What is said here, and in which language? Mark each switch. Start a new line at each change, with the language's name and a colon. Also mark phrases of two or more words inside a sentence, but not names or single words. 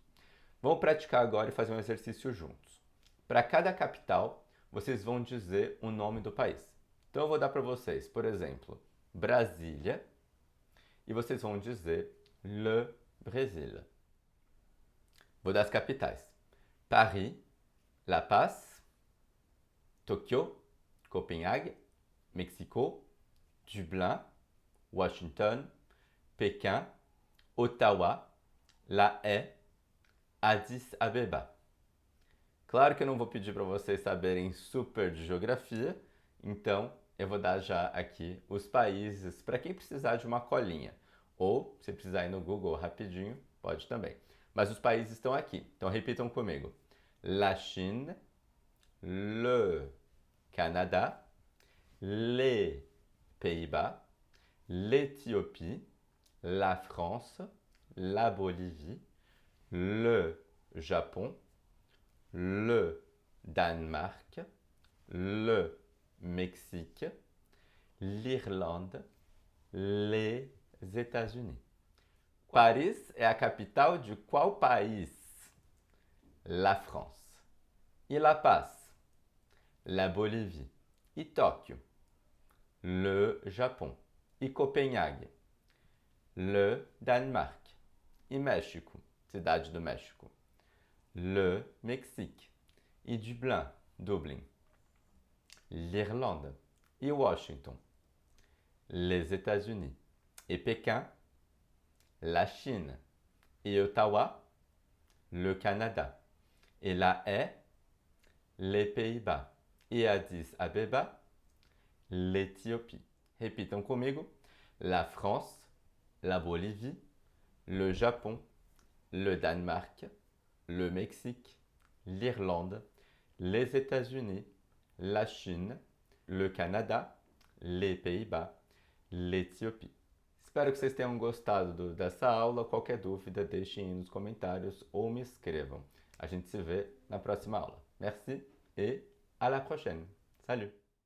Portuguese: Vamos praticar agora e fazer um exercício juntos. Para cada capital, vocês vão dizer o nome do país. Então eu vou dar para vocês, por exemplo, Brasília, e vocês vão dizer Le Brésil. Vou dar as capitais. Paris, La Paz, Tokyo, Copenhague, Mexico, Dublin, Washington, Pékin, Ottawa, La Haye, Addis Abeba. Claro que eu não vou pedir para vocês saberem super de geografia, então eu vou dar já aqui os países para quem precisar de uma colinha. Ou, se precisar ir no Google rapidinho, pode também. Mas os países estão aqui, então repitam comigo.
French: La Chine, le Canada, les Pays-Bas, l'Éthiopie, la France, la Bolivie, le Japon, le Danemark, le Mexique, l'Irlande, les États-Unis.
Portuguese: Paris é a capital de qual país? La France. E La Paz? La Bolívie. E Tóquio? Le Japon. E Copenhague? Le Danemark. E México? Cidade do México? Le Mexique. E Dublin? L'Irlande. E Washington? Les États-Unis.
French: Et Pékin? La Chine. Et Ottawa? Le Canada. Et La Haye? Les Pays-Bas. Et Addis Abeba? L'Éthiopie.
Portuguese: Repitam comigo.
French: La France, la Bolivie, le Japon, le Danemark, le Mexique, l'Irlande, les États-Unis, la Chine, le Canada, les Pays-Bas, l'Éthiopie.
Portuguese: Espero que vocês tenham gostado dessa aula. Qualquer dúvida, deixem aí nos comentários ou me escrevam. A gente se vê na próxima aula.
French: Merci et à la prochaine. Salut!